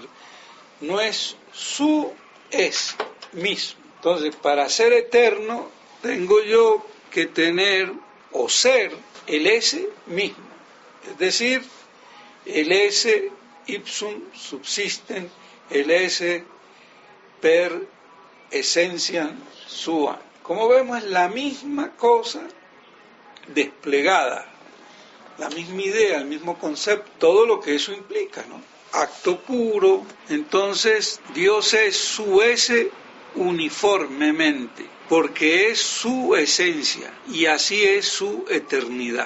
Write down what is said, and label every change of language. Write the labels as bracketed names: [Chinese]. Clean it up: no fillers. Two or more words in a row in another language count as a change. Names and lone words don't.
[Spanish] No es su ese mismo. Entonces, para ser eterno, tengo yo que tener o ser el ese mismo, es decir, el [Latin] ese ipsum subsisten, [Spanish] el [Latin] ese per essentiam sua. [Spanish] Como vemos, es la misma cosa desplegada, la misma idea, el mismo concepto, todo lo que eso implica, ¿no? Acto puro. Entonces, Dios es su ese uniformemente, porque es su esencia y así es su eternidad.